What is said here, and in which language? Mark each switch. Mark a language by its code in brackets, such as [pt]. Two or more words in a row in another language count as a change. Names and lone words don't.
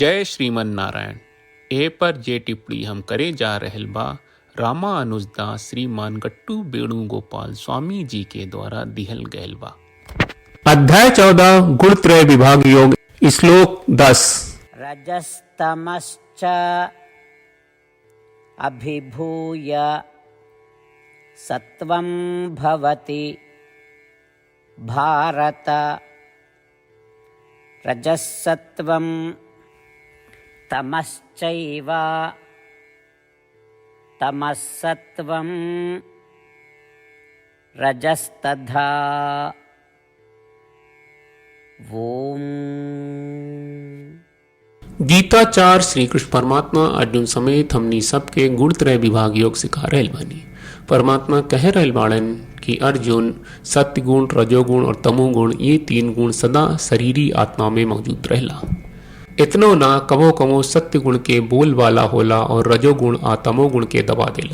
[bho] जय श्रीमन नारायण। ए पर जे टिप्पणी हम करे जा रहल बा रामा अनुजदास श्रीमान गट्टू वेणुगोपाल स्वामी जी के द्वारा दिहल गयल बा। अध्याय 14 गुणत्रय विभाग योग श्लोक 10। [sa] रजस्तमश्च अभिभूय सत्वं भवति भारत। रजसत्वं तमश्चैव तमसत्वं रजस्तथा। ओम। [bho] गीताचार्य श्री कृष्ण परमात्मा अर्जुन समेत हमनी सबके गुणत्रय विभाग योग सिखा रहल बानी। परमात्मा कह रहल बाड़न कि अर्जुन सत्य गुण, रजोगुण और तमोगुण ये तीन गुण सदा शरीरी आत्मा में मौजूद रहला। इतनो ना कबो कबो सत्य गुण के बोल वाला होला और रजोगुण आ तमोगुण के दबा देला।